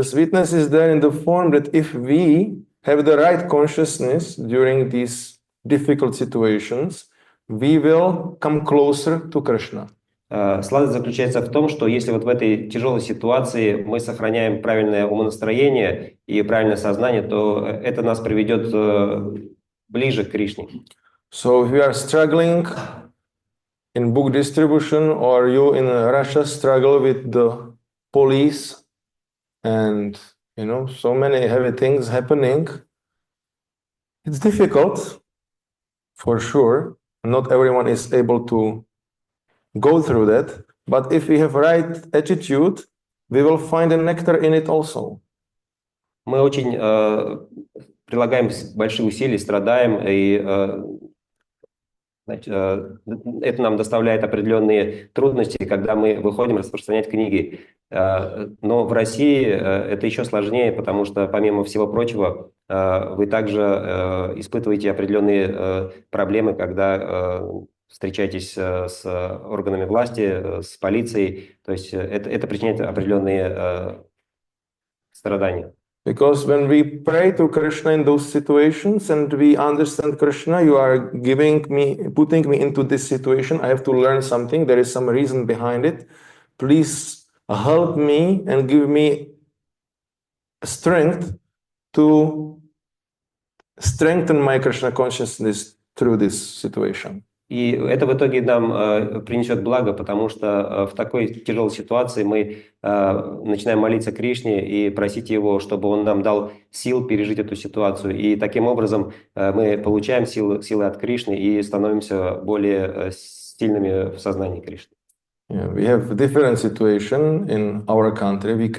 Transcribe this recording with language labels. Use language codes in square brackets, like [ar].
[en] The sweetness is there in the form that if we have the right consciousness during these difficult situations, we will come closer to Krishna. [ru] Сладость заключается в том, что если вот в этой тяжелой ситуации мы сохраняем правильное умонастроение и правильное сознание, то это нас приведет ближе к Кришне. [en] So if you are struggling in book distribution, or you in Russia struggle with the police and so many heavy things happening, it's difficult for sure. Not everyone is able to go through that, but if we have right attitude, we will find a nectar in it also. [ru] Мы очень прилагаем большие усилия, страдаем, и это нам доставляет определенные трудности, когда мы выходим распространять книги. Но в России это еще сложнее, потому что, помимо всего прочего, вы также испытываете определенные проблемы, когда встречаетесь с органами власти, с полицией. То есть это причиняет определенные страдания. [en] Because when we pray to Krishna in those situations and we understand Krishna, you are putting me into this situation. I have to learn something. There is some reason behind it. Please help me and give me strength to strengthen my Krishna consciousness through this situation. [ru] И это в итоге нам принесет благо, потому что в такой тяжелой ситуации мы начинаем молиться Кришне и просить Его, чтобы Он нам дал сил пережить эту ситуацию. И таким образом мы получаем силы от Кришны и становимся более сильными в сознании Кришны. [en] Yeah, we have a different situation in our country.